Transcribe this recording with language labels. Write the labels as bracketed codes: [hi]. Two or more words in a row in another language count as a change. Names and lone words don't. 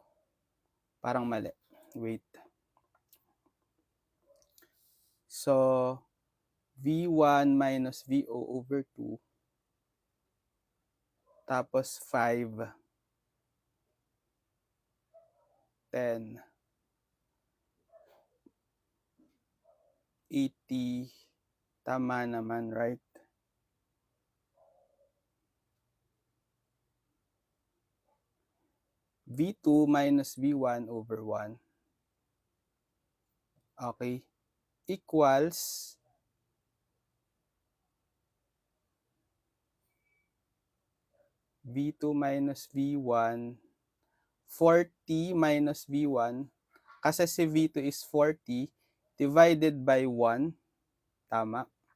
[tl] Parang mali. Wait. So, [en] V1 minus VO over 2. [tl] Tapos 5, 10, 80. Tama naman, right? [en] V2 minus V1 over 1. Okay. Equals V2 minus V1, 40 minus V1, [tl] kasi si [en] V2 is 40, divided by 1, tama,